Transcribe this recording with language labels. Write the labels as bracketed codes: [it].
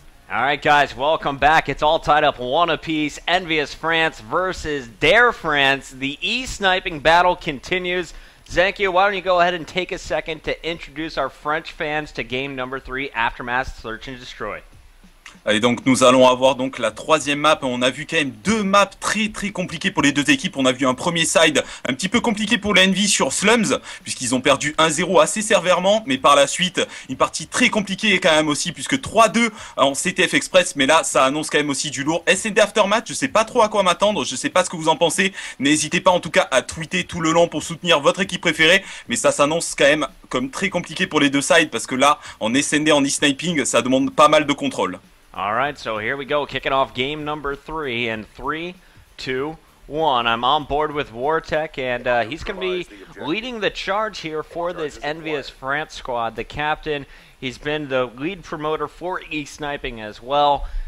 [en] All right, guys, welcome back. It's all tied up 1 apiece. EnvyUs France versus Dare France. The e-sniping battle continues. Zenkio, why don't you go ahead and take a second to introduce our French fans to game number 3, Aftermath Search and Destroy. [fr] Et donc nous allons avoir donc la 3e map. On a vu quand même 2 maps très compliquées pour les 2 équipes. On a vu un premier side un petit peu compliqué pour l'Envy sur Slums, puisqu'ils ont perdu 1-0 assez sévèrement, mais par la suite une partie très compliquée quand même aussi, puisque 3-2 en CTF Express, mais là ça annonce quand même aussi du lourd. SND Aftermath, je sais pas trop à quoi m'attendre, je sais pas ce que vous en pensez. N'hésitez pas en tout cas à tweeter tout le long pour soutenir votre équipe préférée, mais ça s'annonce quand même comme très compliqué pour les 2 sides, parce que là en SND, en e-sniping, ça demande pas mal de contrôle. [en] All right, so here we go, kicking off game number 3 in 3, 2, 1. I'm on board with WaRTeK, and he's going to be leading the charge here for this EnvyUs France squad. The captain, he's been the lead promoter for e-sniping as well.